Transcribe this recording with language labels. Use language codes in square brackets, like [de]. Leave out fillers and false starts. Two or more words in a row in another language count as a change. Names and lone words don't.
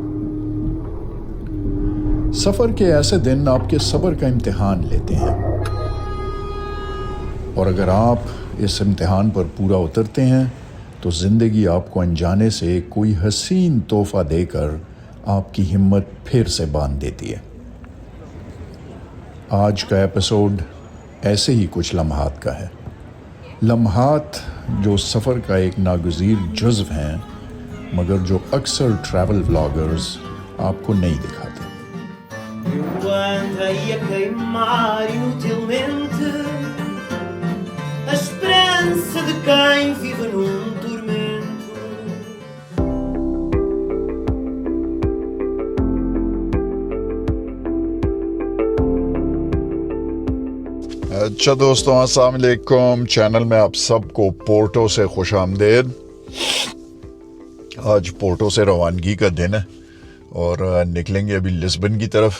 [ur] سفر کے ایسے دن آپ کے صبر کا امتحان لیتے ہیں، اور اگر آپ اس امتحان پر پورا اترتے ہیں تو زندگی آپ کو انجانے سے کوئی حسین تحفہ دے کر آپ کی ہمت پھر سے باندھ دیتی ہے. آج کا ایپیسوڈ ایسے ہی کچھ لمحات کا ہے. لمحات جو سفر کا ایک ناگزیر جزو ہیں، مگر جو اکثر [en] travel vloggers [ur] آپ کو نہیں دکھاتے. [pt] Eu andei a queimar inutilmente a esperança de quem vive num tormento. [ur] اچھا دوستو, [ar] السلام عليكم. [ur] چینل میں آپ سب کو پورٹو سے خوش آمدید۔ آج پورٹو سے روانگی کا دن ہے اور نکلیں گے ابھی لزبن کی طرف.